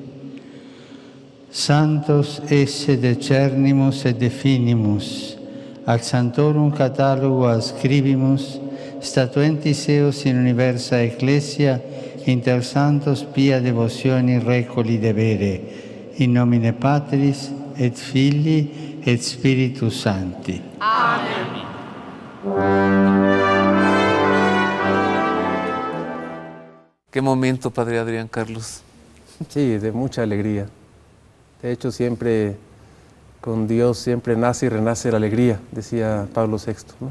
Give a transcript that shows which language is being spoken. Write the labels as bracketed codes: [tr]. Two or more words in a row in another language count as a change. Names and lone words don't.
[la] Santos esse decernimus et definimus, ac santorum catalogo ascribimus, statuentis eos in universa Ecclesia, inter santos pia devocioni recoli debere, in nomine Patris et Filii et Spiritus Sancti. Amen. [es] ¿Qué momento, padre Adrián Carlos? Sí, de mucha alegría. De hecho, siempre con Dios siempre nace y renace la alegría, decía Pablo VI, ¿no?